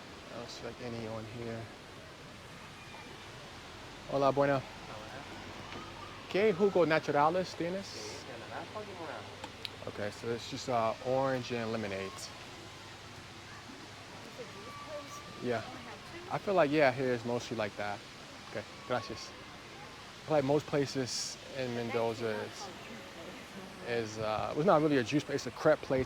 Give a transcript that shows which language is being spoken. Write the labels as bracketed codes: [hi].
[en] I don't see like any on here. [es] Hola, bueno. ¿Qué jugo naturales tienes? [en] Okay, so it's just orange and lemonade. Yeah. I feel like, yeah, here is mostly like that. Okay, gracias. I feel like most places in Mendoza is it's not really a juice place, it's a crepe place.